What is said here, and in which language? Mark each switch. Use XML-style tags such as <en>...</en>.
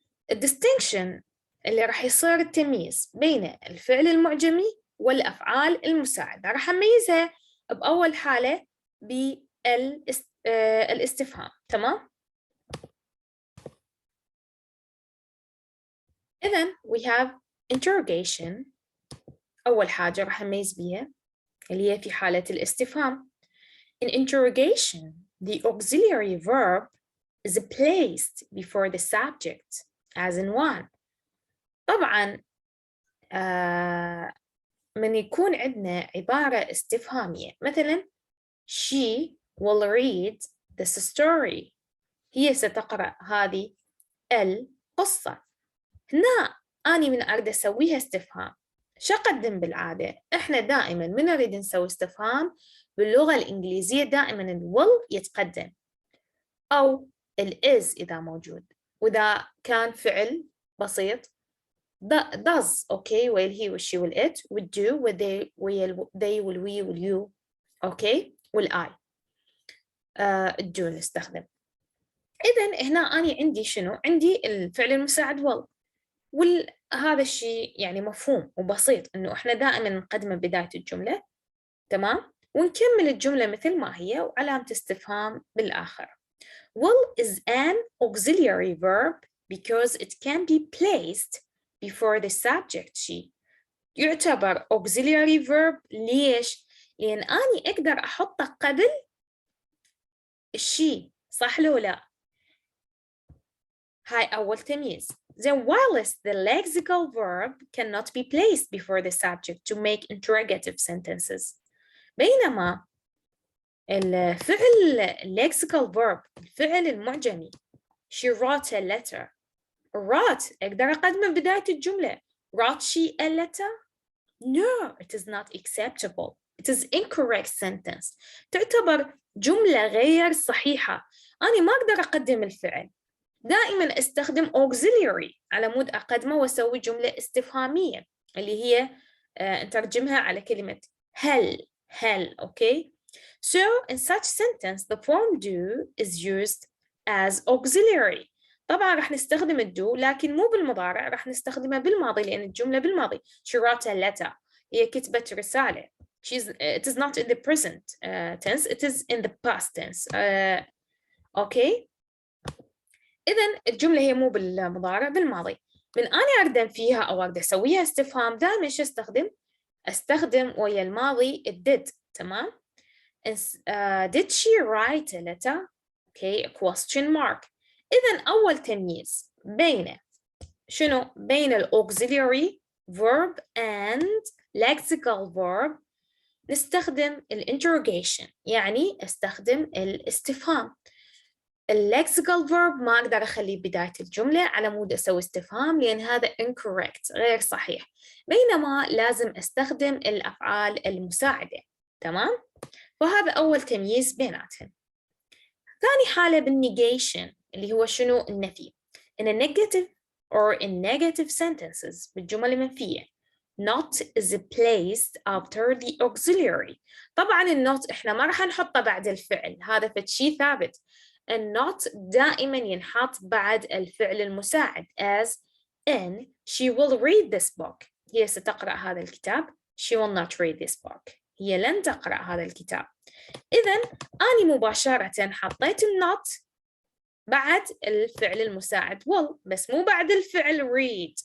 <ar>الديستنكشن اللي راح يصير التمييز بين الفعل المعجمي والأفعال المساعدة. راح أميزها بأول حالة بالاستفهام. تمام؟ إذن</ar> <en>we have interrogation.</en> <ar>أول حاجة راح أميز بيها اللي هي في حالة الاستفهام.</ar> <en>In interrogation, the auxiliary verb is placed before the subject, as in one.</en> <ar>طبعاً من يكون عندنا عبارة استفهامية مثلاً</ar> <en>she will read this story.</en> <ar>هي ستقرأ هذه القصة. هنا أنا من أريد أسويها استفهام. شو أقدم بالعادة؟ إحنا دائماً من نريد نسوي استفهام باللغة الإنجليزية دائماً ال will يتقدم أو ال is إذا موجود، وإذا كان فعل بسيط does أوكي وال he وال she وال it وال do وال they وال we وال you أوكي وال I do نستخدم. إذن هنا أنا عندي شنو؟ عندي الفعل المساعد will، وهذا الشيء يعني مفهوم وبسيط إنه إحنا دائما نقدمه بداية الجملة. تمام؟ ونكمل الجملة مثل ما هي وعلامة استفهام بالآخر.</ar> <en>will is an auxiliary verb because it can be placed before the subject she.</en> <ar>يعتبر auxiliary verb ليش؟ لأن أنا أقدر أحطه قبل الشي. صح لو لا؟ هاي أول تمييز.</ar> <en>Then whilst the lexical verb cannot be placed before the subject to make interrogative sentences.</en> <ar>بينما الفعل lexical verb الفعل المعجمي</ar> <en>she wrote a letter.</en> <ar>wrote أقدر أقدمه بداية الجملة.</ar> <en>wrote she a letter? No, it is not acceptable. It is incorrect sentence.</en> <ar>تعتبر جملة غير صحيحة. أنا ما أقدر أقدم الفعل. دائما استخدم auxiliary على مود أقدمه وأسوي جملة استفهامية اللي هي نترجمها على كلمة هل.</ar> <en>okay? So in such sentence the form do is used as auxiliary.</en> <ar>طبعا راح نستخدم الدو لكن مو بالمضارع، راح نستخدمها بالماضي لأن الجملة بالماضي.</ar> <en>She wrote a letter.</en> <ar>هي كتبت رسالة.</ar> <en>It is not in the present tense, it is in the past tense. okay?</en> <ar>إذن الجملة هي مو بالمضارع بالماضي. من أنا أقدم فيها أو أقدر أسويها استفهام دائما شو أستخدم ويا الماضي did. تمام؟</ar> <en>did she write a letter? Okay, a question mark.</en> <ar>إذن أول تمييز بين شنو؟ بين ال</ar> <en>auxiliary verb and lexical verb</en> <ar>نستخدم ال interrogation، يعني استخدم الاستفهام. اللكسيكال verb ما أقدر أخليه بداية الجملة على مود أسوي استفهام لأن هذا incorrect غير صحيح، بينما لازم أستخدم الأفعال المساعدة. تمام؟ وهذا أول تمييز بيناتهم. ثاني حالة بالنيجيشن اللي هو شنو؟ النفي.</ar> <en>in a negative or in negative sentences</en> <ar>بالجمل المنفية</ar> <en>not is placed after the auxiliary.</en> <ar>طبعا النوت إحنا ما راح نحطه بعد الفعل، هذا فشي ثابت. النوت دائما ينحط بعد الفعل المساعد</ar> <en>as in she will read this book.</en> <ar>هي ستقرأ هذا الكتاب.</ar> <en>she will not read this book.</en> <ar>هي لن تقرأ هذا الكتاب. إذن أنا مباشرة حطيت النوت بعد الفعل المساعد will بس مو بعد الفعل read.</ar>